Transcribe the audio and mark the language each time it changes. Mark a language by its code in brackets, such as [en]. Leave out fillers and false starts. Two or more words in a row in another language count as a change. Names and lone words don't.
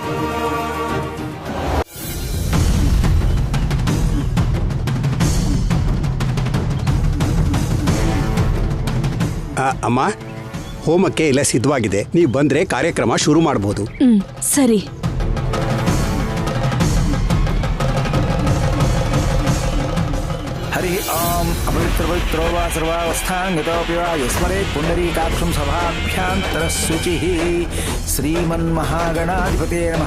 [kn] ಅಮ್ಮ, ಹೋಮಕ್ಕೆ ಎಲ್ಲ ಸಿದ್ಧವಾಗಿದೆ. ನೀವು ಬಂದರೆ ಕಾರ್ಯಕ್ರಮ ಶುರು ಮಾಡ್ಬೋದು. ಸರಿ. [sa] हरि ओम अपवित्रो वा सर्वावस्थांगतोऽपि वा यस्मरेत् पुण्डरीकाक्षं सभाभ्यान्तरशुचिः श्रीमन्महागणाधिपते नमः।